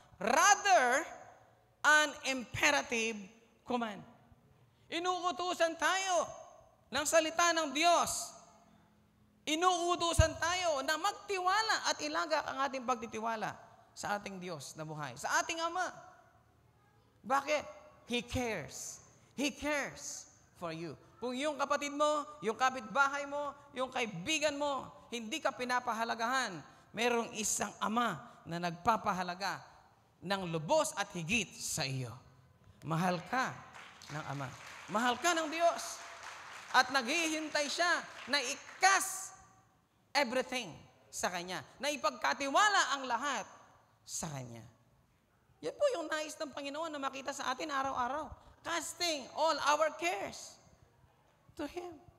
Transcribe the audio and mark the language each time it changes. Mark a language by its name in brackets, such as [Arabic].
[English] Rather, an imperative command. [Filipino] Inuutusan tayo ng salita ng Diyos. Inuutusan tayo na magtiwala at ilagak ang ating pagtitiwala sa ating Diyos na buhay, sa ating Ama. Bakit? [English] He cares. He cares for you. [Filipino] Kung yung kapatid mo, yung kapitbahay mo, yung kaibigan mo, hindi ka pinapahalagahan, merong isang Ama na nagpapahalaga ng lubos at higit sa iyo. Mahal ka ng Ama. Mahal ka ng Diyos. At naghihintay siya na ikas everything sa Kanya. Na ipagkatiwala ang lahat sa Kanya. Yan po yung nais ng Panginoon na makita sa atin araw-araw. [English] Casting all our cares to Him.